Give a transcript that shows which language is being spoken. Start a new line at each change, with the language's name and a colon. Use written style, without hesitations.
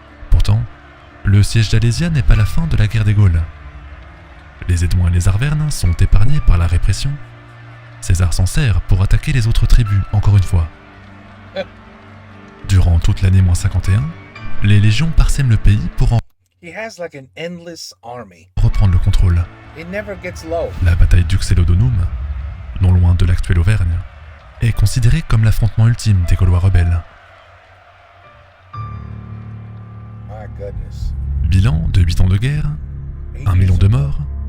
French: Pourtant, le siège d'Alésia n'est pas la fin de la guerre des Gaules. Les Édouins et les Arvernes sont épargnés par la répression. César s'en sert pour attaquer les autres tribus encore une fois. Durant toute l'année -51, les légions parsèment le pays pour en
English: He has like an endless army.
French: reprendre le contrôle.
English: It never gets low.
French: La bataille d'Uxellodonum, non loin de l'actuelle Auvergne, est considérée comme l'affrontement ultime des Gaulois rebelles.
English: My goodness.
French: Bilan de 8 ans de guerre, 1 million de morts,